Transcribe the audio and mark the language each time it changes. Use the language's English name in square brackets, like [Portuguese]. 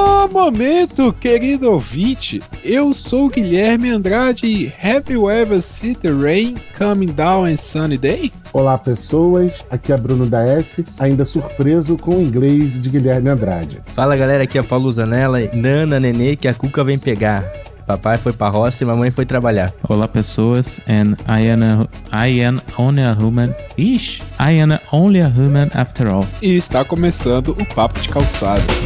[Portuguese] Momento, querido ouvinte, eu sou o Guilherme Andrade e [English] Have You Ever Seen the Rain Coming Down in Sunny Day? [Portuguese] Olá pessoas, aqui é Bruno da S, ainda surpreso com o inglês de Guilherme Andrade. Fala galera, aqui é Paulo Zanella, Nana Nenê, que a cuca vem pegar. Papai foi pra roça e mamãe foi trabalhar. Olá pessoas, [English] and I am only a human. Ish, I am only a human after all. [Portuguese] E está começando o Papo de Calçado.